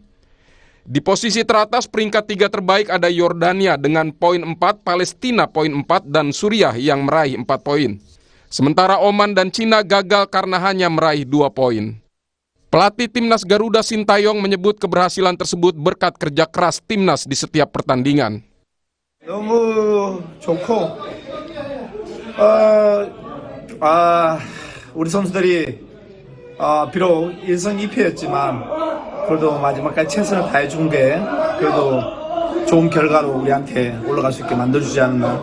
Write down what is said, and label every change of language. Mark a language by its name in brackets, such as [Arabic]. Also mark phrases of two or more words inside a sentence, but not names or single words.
[Indonesian] Di posisi teratas peringkat 3 terbaik ada Yordania dengan poin 4, Palestina poin 4, dan Suriah yang meraih 4 poin. Sementara Oman dan Cina gagal karena hanya meraih 2 poin. Pelatih timnas Garuda Sintayong menyebut keberhasilan tersebut berkat kerja keras timnas di setiap pertandingan. [Korean] 너무 좋고 우리 선수들이 비록 1승 2패였지만 그래도 마지막까지 최선을 다해준 게 그래도 좋은 결과로 우리한테 올라갈 수 있게 만들어주지 않나.